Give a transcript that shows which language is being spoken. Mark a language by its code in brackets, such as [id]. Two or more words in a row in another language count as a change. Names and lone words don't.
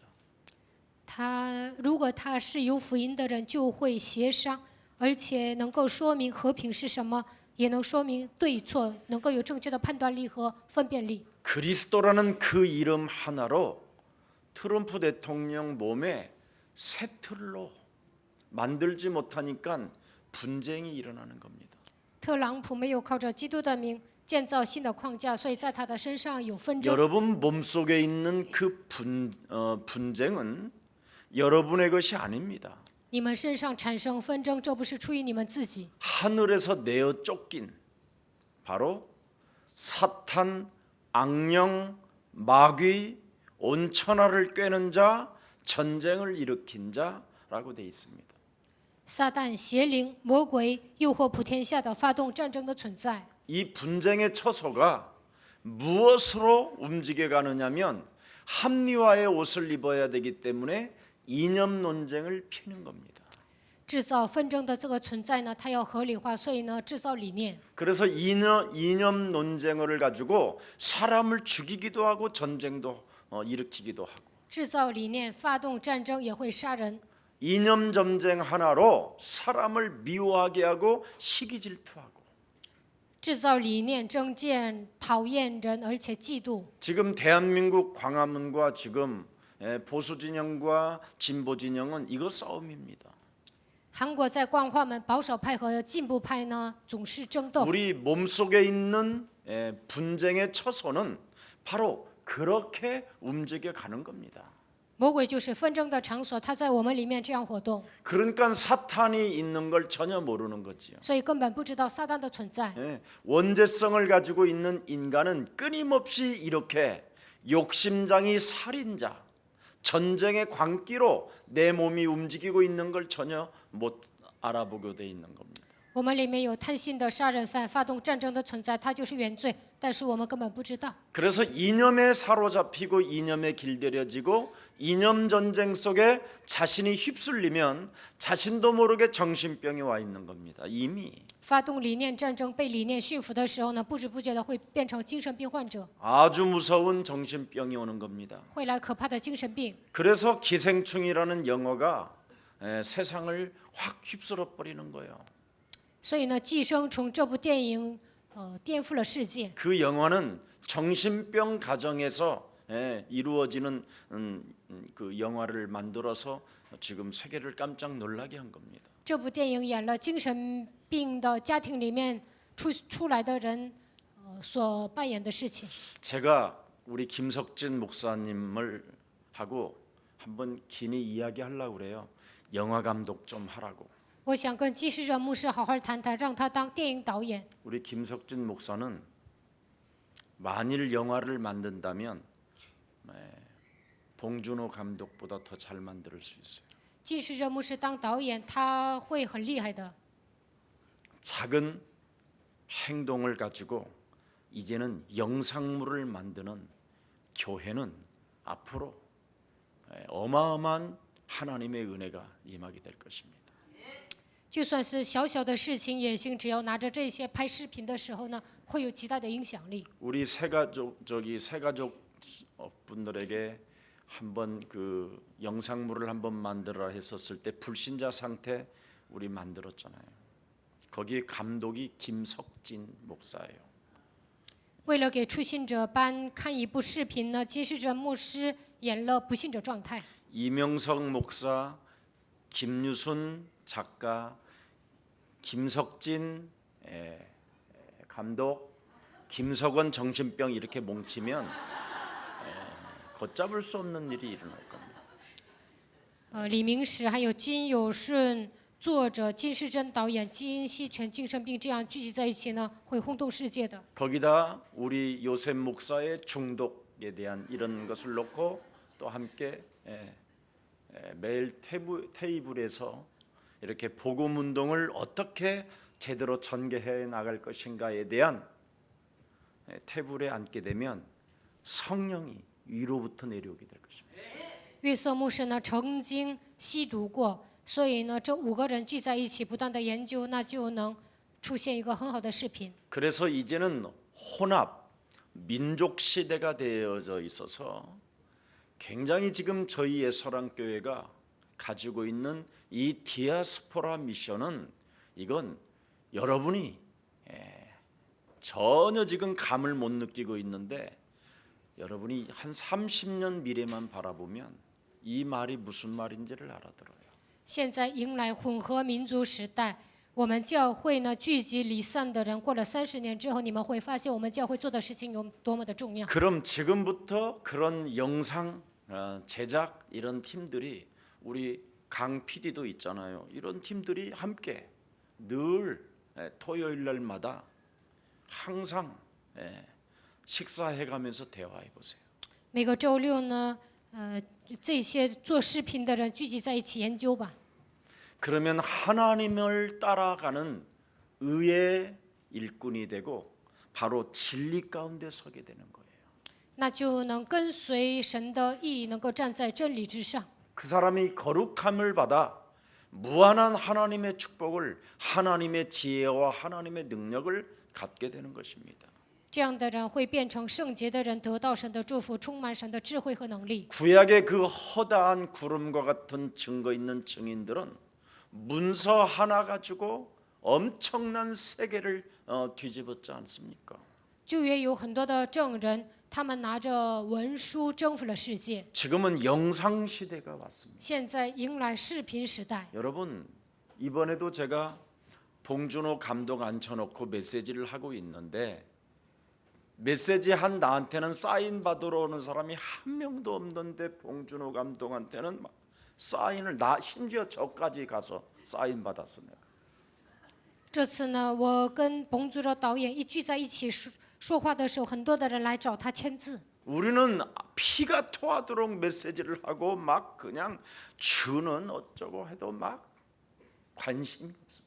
[zh] 如果他是有福音的人，就会协商，而且能够说明和平是什么，也能说明对错，能够有正确的判断力和分辨力。 [ko] 그리스도라는 그 이름 하나로 트럼프 대통령 몸에 새 틀로 만들지 못하니까 분쟁이 일어나는 겁니다. [zh] 特朗普没有靠着基督的名建造新的框架，所以在他的身上有纷争。 [ko] 여러분 몸속에 있는 그 분쟁은 여러분의 것이 아닙니다. [zh] 你们身上产生纷争，这不是出于你们自己， [ko] 하늘에서 내어 쫓긴 바로 사탄, 악령, 마귀, 온 천하를 꿰는 자, 전쟁을 일으킨 자라고 돼 있습니다. [zh] 撒旦、邪灵、魔鬼诱惑普天下的发动战争的存在。 [ko] 이 분쟁의 처소가 무엇으로 움직여 가느냐면 합리화의 옷을 입어야 되기 때문에 이념 논쟁을 피는 겁니다. [zh] 制造纷争的这个存在呢，它要合理化，所以呢，制造理念。 [ko] 그래서 이념 논쟁을 가지고 사람을 죽이기도 하고 전쟁도 일으키기도 하고 [zh] 制造理念，发动战争也会杀人。 [ko] 이념 전쟁 하나로 사람을 미워하게 하고 시기 질투하고 [zh] 制造理念争见讨厌人，而且嫉妒。 [ko] 지금 대한민국 광화문과 지금 보수 진영과 진보 진영은 이거 싸움입니다. [zh] 韩国在光化门保守派和进步派呢总是争斗。 [ko] 우리 몸속에 있는 분쟁의 처소는 바로 그렇게 움직여 가는 겁니다. [zh] 魔鬼就是纷争的场所，它在我们里面这样活动， [ko] 그러니까 사탄이 있는 걸 전혀 모르는 거지요. [zh] 所以根本不知道撒旦的存在。 [ko] 원죄성을 가지고 있는 인간은 끊임없이 이렇게 욕심장이 살인자, 전쟁의 광기로 내 몸이 움직이고 있는 걸 전혀 못 알아보게 돼 있는 겁니다. [zh] 我们里面有贪心的杀人犯，发动战争的存在，它就是原罪，但是我们根本不知道。 [ko] 그래서 이념에 사로잡히고 이념에 길들여지고 이념 전쟁 속에 자신이 휩쓸리면 자신도 모르게 정신병이 와 있는 겁니다. 이미 [zh] 发动理念战争，被理念驯服的时候呢，不知不觉的会变成精神病患者， [ko] 아주 무서운 정신병이 오는 겁니다. [zh] 会来可怕的精神病。 [ko] 그래서 기생충이라는 영어가 세상을 확 휩쓸어 버리는 거예요. [zh] 所以呢，《寄生虫》这部电影，颠覆了世界。 [ko] 그 영화는 정신병 가정에서 이루어지는 그 영화를 만들어서 지금 세계를 깜짝 놀라게 한 겁니다. [zh] 这部电影演了精神病的家庭里面出来的人，所扮演的事情。 [ko] 제가 우리 김석진 목사님을 하고 한번 긴히 이야기하려고 그래요. 영화 감독 좀 하라고. [zh] 我想跟基士热牧师好好谈谈，让他当电影导演。 [ko] 우리 김석진 목사는 만일 영화를 만든다면 봉준호 감독보다 더 잘 만들 수 있어요. [zh] 基士热牧师当导演，他会很厉害的。 [ko] 작은 행동을 가지고 이제는 영상물을 만드는 교회는 앞으로 어마어마한 하나님의 은혜가 임하게 될 것입니다. [zh] 就算是小小的事情也行，只要拿着这些拍视频的时候呢，会有极大的影响力。 [ko] 우리 새가족 분들에게 한번 그 영상물을 한번 만들어라 했었을 때 불신자 상태 우리 만들었잖아요. 거기 감독이 김석진 목사예요. [zh] 为了给初信者班看一部视频呢，基士热牧师演了不信者状态。 [ko] 이명석 목사, 김유순 작가, 김석진 감독, 김석원 정신병 이렇게 뭉치면 걷잡을 수 없는 일이 일어날 겁니다. [zh] 李明史还有金有顺作者金世珍导演金锡全精神病这样聚集在一起呢，会轰动世界的。 [ko] 거기다 우리 요셉 목사의 중독에 대한 이런 것을 놓고 또 함께 매일 테이블에서 이렇게 복음 운동을 어떻게 제대로 전개해 나갈 것인가에 대한 테이블에 앉게 되면 성령이 위로부터 내려오게 될 것입니다. [zh] 约瑟牧师呢曾经吸毒过，所以呢这5个人聚在一起不断的研究，那就能出现一个很好的视频。 [ko] 그래서 이제는 혼합 민족 시대가 되어져 있어서 굉장히 지금 저희 예서랑 교회가 가지고 있는 이 디아스포라 미션은 이건 여러분이 전혀 지금 감을 못 느끼고 있는데 여러분이 한 30년 미래만 바라보면 이 말이 무슨 말인지를 알아들어요. [zh] 现在迎来混合民族时代，我们教会呢聚集离散的人，过了30年之后，你们会发现我们教会做的事情有多么的重要。 [ko] 그럼 지금부터 그런 영상 제작 이런 팀들이 우리 강 PD도 있잖아요. 이런 팀들이 함께 늘 토요일 날마다 항상 식사해가면서 대화해 보세요. [zh] 每个周六呢，这些做视频的人聚集在一起研究吧。 [ko] 그러면 하나님을 따라가는 의의 일꾼이 되고 바로 진리 가운데 서게 되는 거예요. [zh] 那就能跟随神的意，能够站在真理之上。 [ko] 그 사람이 거룩함을 받아 무한한 하나님의 축복을 하나님의 지혜와 하나님의 능력을 갖게 되는 것입니다. [zh] 这样的人会变成圣洁的人，得到神的祝福，充满神的智慧和能力。 [ko] 구약의 그 허다한 구름과 같은 증거 있는 증인들은 문서 하나 가지고 엄청난 세계를 뒤집었지 않습니까? [zh] 旧约有很多的证人，他们拿着文书征服了世界。 [ko] 지금은 영상 시대가 왔습니다. [zh] 现在迎来视频时代。 [ko] 여러분 이번에도 제가 봉준호 감독 앉혀놓고 메시지를 하고 있는데 메시지 한 나한테는 사인 받으러 오는 사람이 한 명도 없는데 봉준호 감독한테는 막 사인을 나 심지어 저까지 가서 사인 받았어 내가. [zh] 这次呢，我跟彭祖的导演一聚在一起说话的时候，很多的人来找他签字。 [ko] 우리는 피가 토하도록 메시지를 하고 막 그냥 주는 어쩌고 해도 막 관심이 없습니다.